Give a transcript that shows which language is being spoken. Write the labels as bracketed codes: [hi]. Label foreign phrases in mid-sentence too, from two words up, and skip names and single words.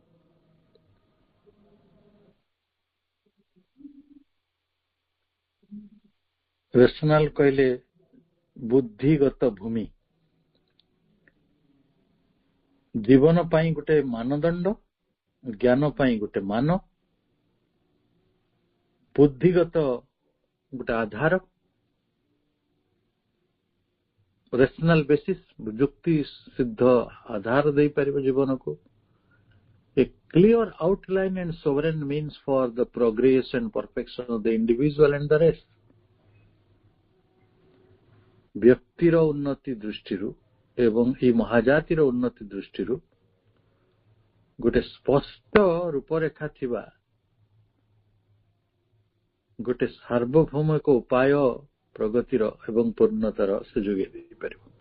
[or] ରେସନାଲ କହିଲେ ବୁଦ୍ଧିଗତ ଭୂମି, ଜୀବନ ପାଇଁ ଗୋଟେ ମାନଦଣ୍ଡ, ଜ୍ଞାନ ପାଇଁ ଗୋଟେ ମାନ, ବୁଦ୍ଧିଗତ ଗୋଟେ ଆଧାର, [en] rational basis [or] ଯୁକ୍ତି ସିଦ୍ଧ ଆଧାର ଦେଇପାରିବ ଜୀବନକୁ। [en] A clear outline and sovereign means for the progress and perfection of the individual and the rest. [or] ବ୍ୟକ୍ତିର ଉନ୍ନତି ଦୃଷ୍ଟିରୁ ଏବଂ ଏହି ମହାଜାତିର ଉନ୍ନତି ଦୃଷ୍ଟିରୁ ଗୋଟେ ସ୍ପଷ୍ଟ ରୂପରେଖା ଥିବା ଗୋଟେ ସାର୍ବଭୌମିକ ଉପାୟ ପ୍ରଗତିର ଏବଂ ପୂର୍ଣ୍ଣତାର ସେ ଯୋଗାଇ ଦେଇପାରିବ।